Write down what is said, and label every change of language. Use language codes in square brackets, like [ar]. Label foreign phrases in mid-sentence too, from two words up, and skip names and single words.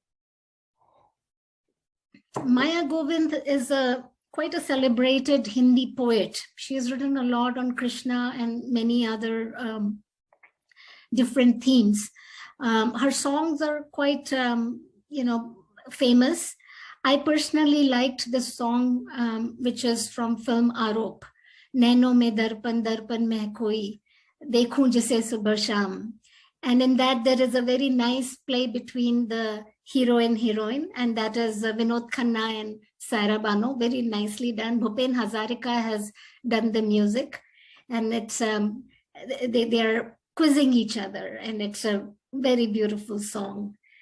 [en] Maya Govind is quite a celebrated Hindi poet. She has written a lot on Krishna and many other different themes. Her songs are quite, famous. I personally liked this song, which is from film Arop. [hi] नैनों में दर्पण, दर्पण में कोई, देखूँ जिसे सुबह शाम. [en] And in that, there is a very nice play between the hero and heroine, and that is Vinod Khanna and Saira Bano, very nicely done. Bhupen Hazarika has done the music, and it's they are quizzing each other, and it's a very beautiful song.